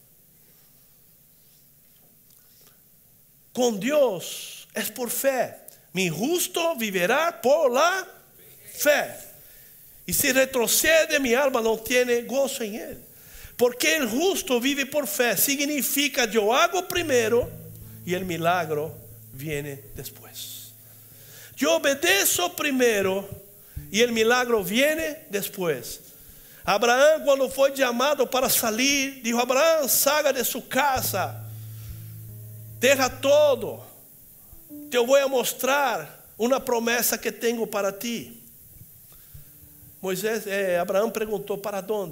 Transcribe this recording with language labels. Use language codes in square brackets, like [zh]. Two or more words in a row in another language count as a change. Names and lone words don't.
[pt] Com Deus é por fé. [es] Mi justo viverá por la fé. [pt] E se retrocede, [es] mi alma [pt] não tem gozo em ele. Porque o justo vive por fé. Significa, eu hago primeiro e o [es] milagro viene [pt] depois. Eu obedeço primeiro e o [es] milagro viene [pt] depois. Abraão, quando foi chamado para sair, disse: Abraão, salga de sua casa, [es] deja todo. [pt] Te vou mostrar uma promessa que tenho para ti. Abraão perguntou: para onde?